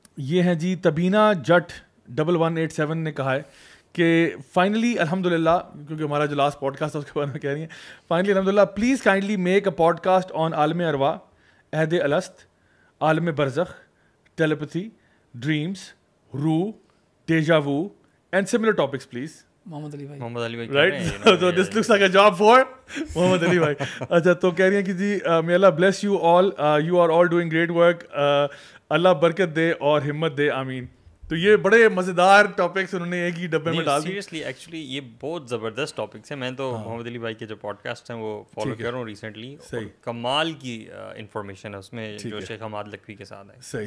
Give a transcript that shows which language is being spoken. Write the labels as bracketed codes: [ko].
[ur] یہ ہیں جی تبینہ جٹ 1187 نے کہا ہے کہ فائنلی الحمدللہ, کیونکہ ہمارا جو لاسٹ پوڈ کاسٹ تھا اس کے بارے میں کہہ رہی ہیں, فائنلی الحمدللہ please kindly make a pod cost آن عالم ارواح, عہد الست, عالم برزخ, ٹیلیپتھی, ڈریمس, روح, ڈیجا وو اینڈ سملر ٹاپکس پلیز. محمد علی بھائی [en] Right, so this looks like a job for Muhammad Ali بھائی. [ur] اچھا تو کہہ رہی ہیں کہ جی may Allah bless you all, you are all doing great work, اللہ برکت دے اور ہمت دے, آمین. تو یہ بڑے مزیدار ٹاپکس انہوں نے ایک ہی ڈبے میں ڈال دی. سیریسلی ایکچولی یہ بہت زبردست ٹاپکس ہیں. میں تو محمد علی بھائی کے جو پوڈ کاسٹ ہیں وہ فالو کر رہا ہوں ریسنٹلی, کمال کی انفارمیشن ہے اس میں جو شیخ حماد لکھوی کے ساتھ ہے.